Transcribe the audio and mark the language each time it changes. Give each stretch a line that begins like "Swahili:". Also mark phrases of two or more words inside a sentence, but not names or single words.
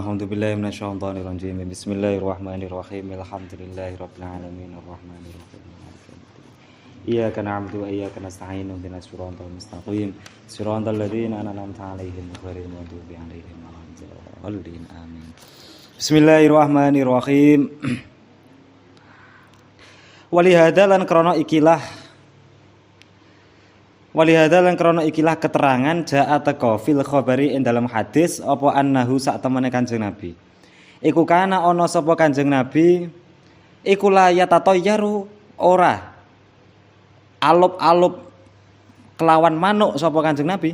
Arabic: أعوذ بالله من الشيطان الرجيم بسم الله الرحمن الرحيم الحمد لله رب العالمين الرحمن الرحيم. إياك نعبد وإياك نستعين. اهدنا الصراط المستقيم صراط الذين أنعمت عليهم غير المغضوب عليهم ولا الضالين. Amin. Bismillahirrahmanirrahim.
Javanese: Walihada lan krana ikilah keterangan ja'a teka
Arabic: في الخبر
Javanese: ing dalam hadis apa annahu sak temene Kanjeng Nabi. Iku kana ana sapa Kanjeng Nabi iku
Arabic: لا يتطير
Javanese: ora alup-alup kelawan manuk sapa Kanjeng Nabi.